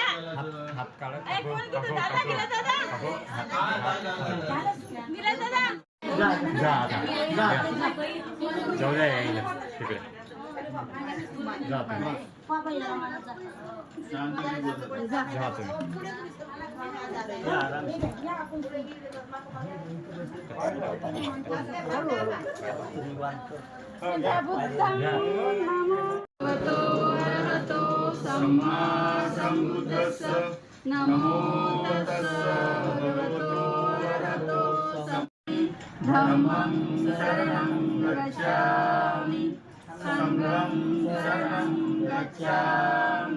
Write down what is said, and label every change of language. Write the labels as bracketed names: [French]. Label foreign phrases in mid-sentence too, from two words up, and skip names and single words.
[Marathi] हात काढा. कोण किती दादा गेला दादा. गेला दादा. जा आता जा जाऊ द्या यायला तिकडे जा तुम्ही जा तुम्ही [Pali] नमो तस्स भगवतो अरहतो धम्मं शरणं गच्छामि संघं शरणं गच्छामि